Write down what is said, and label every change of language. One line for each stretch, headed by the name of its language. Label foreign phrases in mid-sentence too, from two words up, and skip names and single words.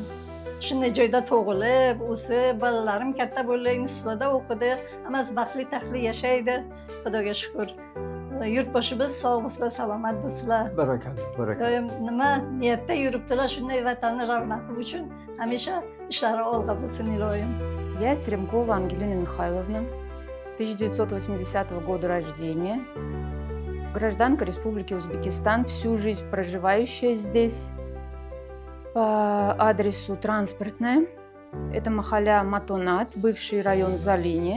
Uzbek: Shunday joyda tug'ilib, o'sib, bolalarim katta bo'ldi, institutda o'qidi, hammasi baxtli taxtli yashaydi. Xudoga shukr. Yurtboshimiz sog' bo'lsinlar, salomat bo'lsinlar. Barakalla, barakalla. Doim nima niyatda yuribdilar, shunday vatanni ravnaqi uchun hamisha ishlari olg'a bo'lsin ilohim.
Russian: Я Теремкова Ангелина Михайловна, 1980 года рождения, гражданка Республики Узбекистан, всю жизнь проживающая здесь, по адресу транспортная. Это махаля Матонат, бывший район Залине.